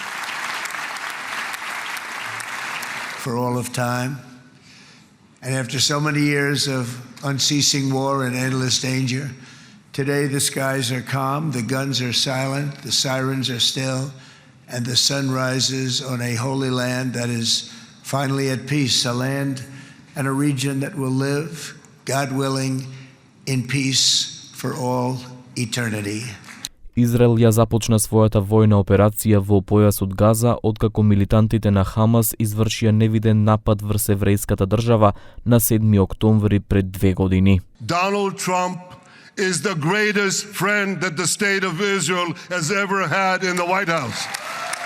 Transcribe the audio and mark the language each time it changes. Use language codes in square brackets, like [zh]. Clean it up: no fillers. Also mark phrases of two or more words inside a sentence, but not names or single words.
[en] For all of time, and after so many years of unceasing war and endless danger, today the skies are calm, the guns are silent, the sirens are still, and the sun rises on a holy land that is finally at peace, a land and a region that will live, God willing, in peace for all eternity. [mk] Израел ја започна својата војна операција во појасот Газа откако милитантите на Хамас извршија невиден напад врз еврејската држава на 7 октомври пред 2 години. [en] Donald Trump is the greatest friend that the state of Israel has ever had in the White House.